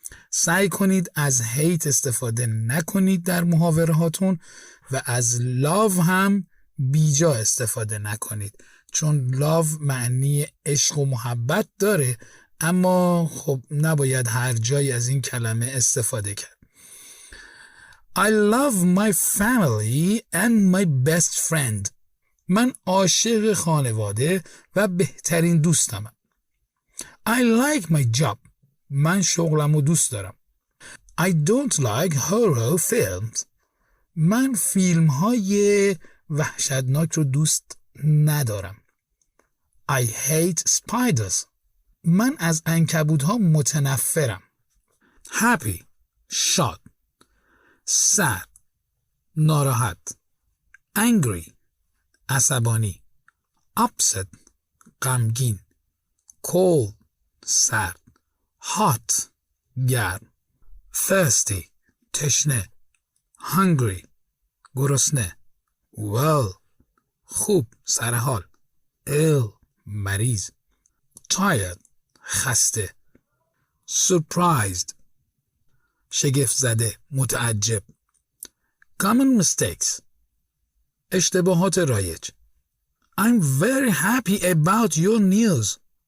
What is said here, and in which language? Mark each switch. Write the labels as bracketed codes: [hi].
[fa] سعی کنید از hate استفاده نکنید در محاوره هاتون و از love هم بیجا استفاده نکنید، چون love معنی عشق و محبت داره، اما خب نباید هر جایی از این کلمه استفاده کرد. [en] I love my family and my best friend. [fa] من عاشق خانواده و بهترین دوستمم. [en] I like my job. [fa] من شغلمو دوست دارم. [en] I don't like horror films. [fa] من فیلم‌های وحشتناک رو دوست ندارم. [en] I hate spiders. [fa] من از عنکبوت‌ها متنفرم. Happy، شاد. sad، ناراحت. angry، عصبانی. upset، غمگین. cold، سرد. hot، گرم. thirsty، تشنه. hungry، گرسنه. well، خوب، سرحال. ill، مریض. tired، خسته. surprised، شگفت زده، متعجب. common mistakes، اشتباهات رایج. [en] I'm very happy about your news.